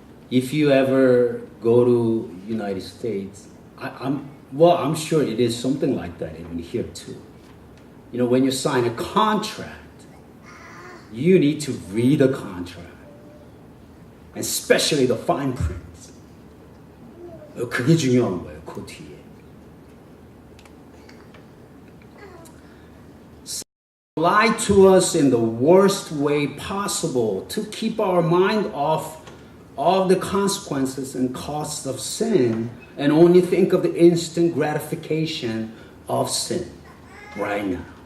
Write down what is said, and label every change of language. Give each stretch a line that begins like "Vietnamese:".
English: If you ever go to United States, I'm sure it is something like that even here too. When you sign a contract, you need to read the contract, especially the fine print.
Korean: 그게 중요한 거예요, 그 뒤에.
English: Lie to us in the worst way possible to keep our mind off of the consequences and costs of sin and only think of the instant gratification of sin right now.